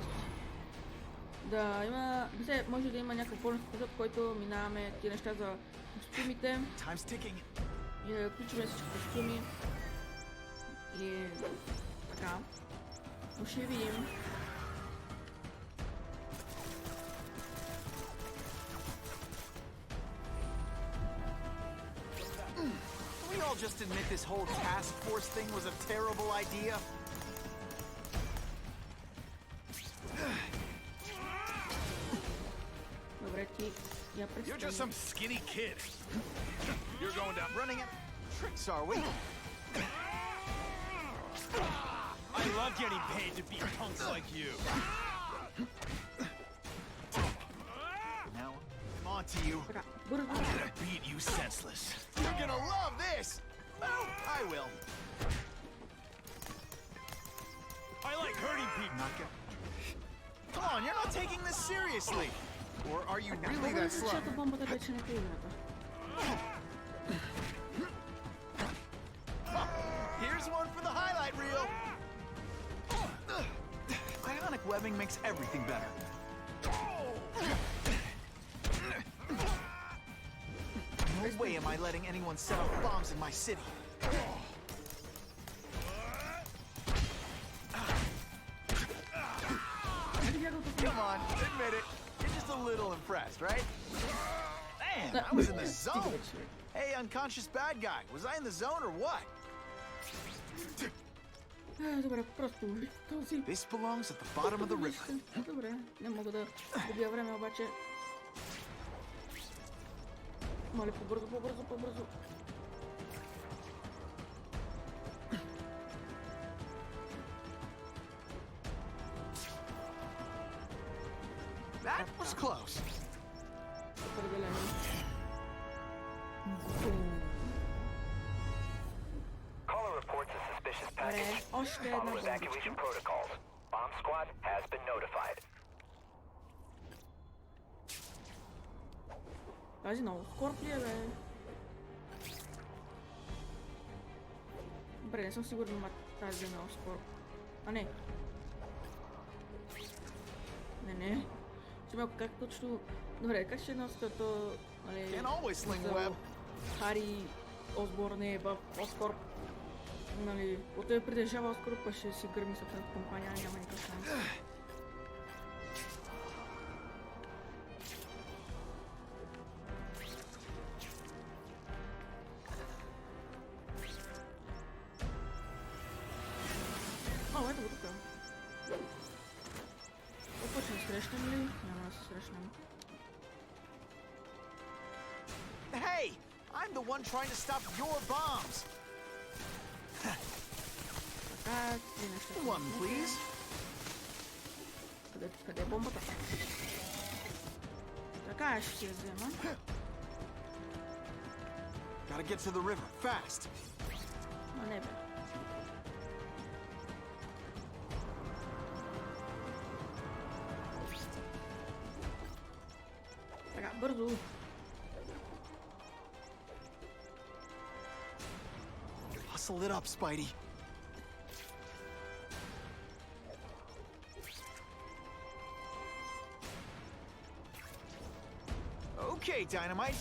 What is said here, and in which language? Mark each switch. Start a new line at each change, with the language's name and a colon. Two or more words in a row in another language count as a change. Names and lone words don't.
Bulgarian: Да има, може да има някакъв бонус епизод, в който минаваме тия неща за костюмите
English: Time's ticking.
Bulgarian: и да включим всички костюми. И така. Но ще видим.
English: Can we all just admit this whole task force thing was a terrible idea?
Bulgarian: Добре, ти я
English: You're just
Bulgarian: представи.
English: some skinny kid. You're going down. Running at tricks, are we? I love getting paid to beat punks like you. Now, I'm on to you.
Bulgarian: Така, бързо.
English: Gonna beat you senseless. You're gonna love this! Well, I will. I like hurting people. Not gonna... Come on, not taking this seriously? Or are you really that slow?
Bulgarian: Защото бомбата вече не е играта.
English: Here's one for the highlight reel. Ionic webbing makes everything better. No way am I letting anyone set off bombs in my city. Come on, admit it. You're just a little impressed, right? Man, I was in the zone. Hey, unconscious bad guy, was I in the zone or what?
Bulgarian: Добре, просто този...
English: This belongs at the bottom of the river.
Bulgarian: Добре, не мога да губя време, обаче... Моля, по-бързо.
English: That was close.
Bulgarian: Определено.
English: Caller reports a suspicious package.
Bulgarian: още една
English: Follow evacuation
Bulgarian: бомбичка.
English: protocols. Bomb squad has been notified.
Bulgarian: Тази много скорп ли е, бе? Добре, не съм сигурна, ма тази е много скорп. А, не. Не. Ще малко как точно... Добре, как ще носи като...
English: Can always sling web.
Bulgarian: Хари Осборн е в Оскорп. Нали, от той притежава Оскорп, па ще си гърми съответната компания, няма никакъв шанс. О, ето го тук. Опа, ще срещнем ли? Няма да се срещнем.
English: Hey, I'm the one trying to stop your bombs.
Bulgarian: Така, три неща.
English: One, please.
Bulgarian: Къде е бомбата? Така, ще я взема.
English: Gotta get to the river, fast.
Bulgarian: А не, бе. Така, бързо.
English: Hustle it up, Spidey. Okay, Dynamite.